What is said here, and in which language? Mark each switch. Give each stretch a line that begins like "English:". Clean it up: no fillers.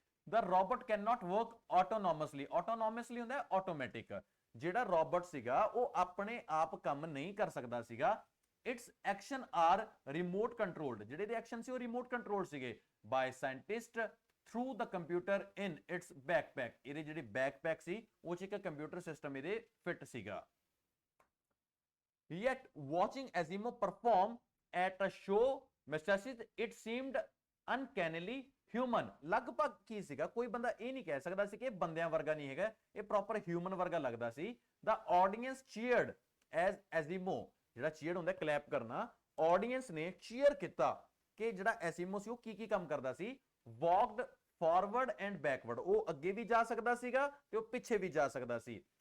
English: The robot cannot work autonomously,
Punjabi: autonomously ਹੁੰਦਾ ਹੈ automatic, ਜਿਹੜਾ ਰੋਬੋਟ ਸੀਗਾ ਉਹ ਆਪਣੇ ਆਪ ਕੰਮ ਨਹੀਂ ਕਰ ਸਕਦਾ ਸੀਗਾ।
English: it's action are remote controlled,
Punjabi: ਜਿਹੜੇ ਦੇ ਐਕਸ਼ਨ ਸੀ ਉਹ ਰਿਮੋਟ ਕੰਟਰੋਲ ਸੀਗੇ
English: by scientist through the computer in its backpack,
Punjabi: ਇਹਦੇ ਜਿਹੜੇ ਬੈਕਪੈਕ ਸੀ ਉਹ 'ਚ ਇੱਕ ਕੰਪਿਊਟਰ ਸਿਸਟਮ ਇਹਦੇ ਫਿੱਟ ਸੀਗਾ।
English: Yet watching Asimo perform at a show Massachusetts, it seemed uncannily human।
Punjabi: ਲਗਭਗ ਕੀ ਸੀਗਾ, ਕੋਈ ਬੰਦਾ ਇਹ ਨਹੀਂ ਕਹਿ ਸਕਦਾ ਸੀ ਕਿ ਇਹ ਬੰਦਿਆਂ ਵਰਗਾ ਨਹੀਂ ਹੈਗਾ, ਇਹ ਪ੍ਰੋਪਰ ਹਿਊਮਨ ਵਰਗਾ ਲੱਗਦਾ ਸੀ।
English: The audience cheered as Asimo,
Punjabi: ਜਿਹੜਾ ਚੀਅਰ ਹੁੰਦਾ ਕਲੈਪ ਕਰਨਾ, ਆਡੀਅנס ਨੇ ਚੀਅਰ ਕੀਤਾ ਕਿ ਜਿਹੜਾ ਐਸੀਮੋ ਸੀ ਉਹ ਕੀ ਕੰਮ ਕਰਦਾ ਸੀ।
English: walked forward and backward,
Punjabi: ਉਹ ਅੱਗੇ ਵੀ ਜਾ ਸਕਦਾ ਸੀਗਾ ਤੇ ਉਹ ਪਿੱਛੇ ਵੀ ਜਾ ਸਕਦਾ ਸੀ।